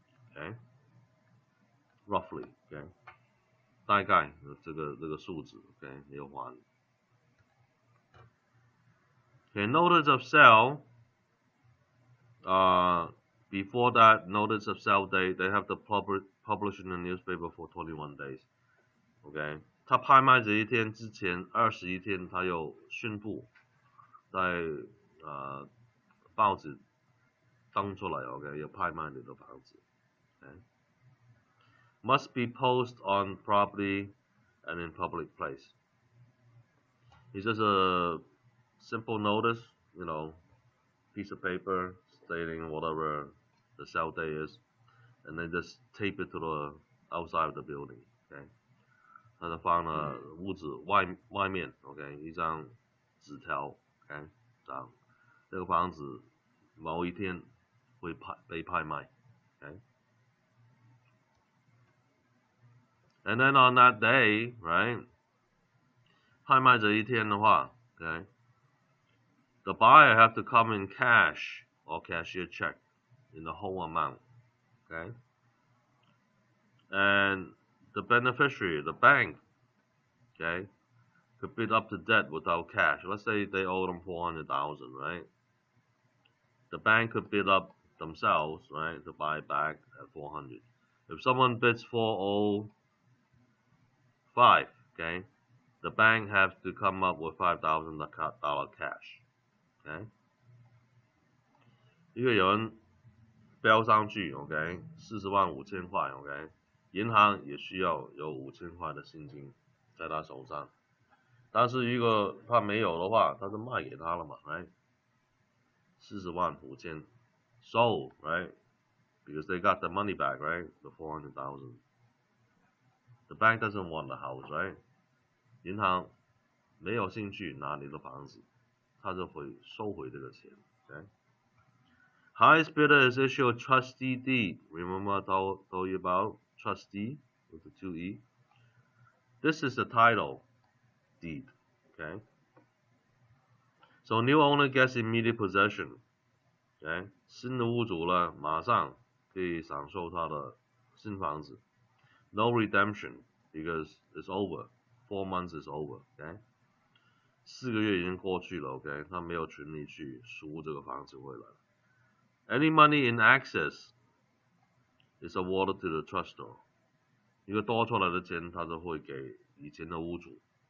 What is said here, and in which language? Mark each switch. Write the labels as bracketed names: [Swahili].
[Chinese] Okay, roughly, okay, 大概这个数字 ，okay, 有还。 [English] Okay, notice of sale. Before that notice of sale date, they have to publish in the newspaper for 21 days. [Chinese] Okay, 他拍卖这一天之前21天，他有宣布在报纸登出来 ，OK， 有拍卖你的房子。 [English] Okay. Must be posted on property and in public place. It's just a simple notice, you know, piece of paper stating whatever the sale day is, and then just tape it to the outside of the building. Okay. [Chinese] 它就放了屋子外面 ，OK， 一张纸条 ，OK， 这样，这个房子某一天会被拍卖 ，OK。 [English] And then on that day, right, [Chinese] 拍卖这一天的话 [English] okay, the buyer have to come in cash or cashier check in the whole amount, okay? And the beneficiary, the bank, okay, could bid up the debt without cash. Let's say they owe them 400,000, right? The bank could bid up themselves, right, to buy back at 400. If someone bids 405, okay, the bank has to come up with $5,000 cash, okay? [Chinese] 因为有人标上去 ，OK， 40.5万块 ，OK， 银行也需要有5000块的现金在他手上，但是如果他没有的话，他就卖给他了嘛 ，right？ [English] 40.5万 sold, right? Because they got the money back, right? The 400,000. The bank doesn't want the house, right? [Chinese] 银行没有兴趣拿你的房子，他就会收回这个钱。 [English] Okay? Highest bidder is issue a trustee deed. Remember I told you about trustee with the 2E? This is the title deed. Okay? So new owner gets immediate possession. Okay? [Chinese] 新的屋主呢，马上可以享受他的新房子。 [English] No redemption because it's over. 4 months is over. Okay? [Chinese] 4个月已经过去了。 [English] OK? [Chinese] 他没有权利去赎这个房子回来。 [English] Any money in excess is awarded to the trustor. [Chinese] 一个多出来的钱，他就会给以前的屋主。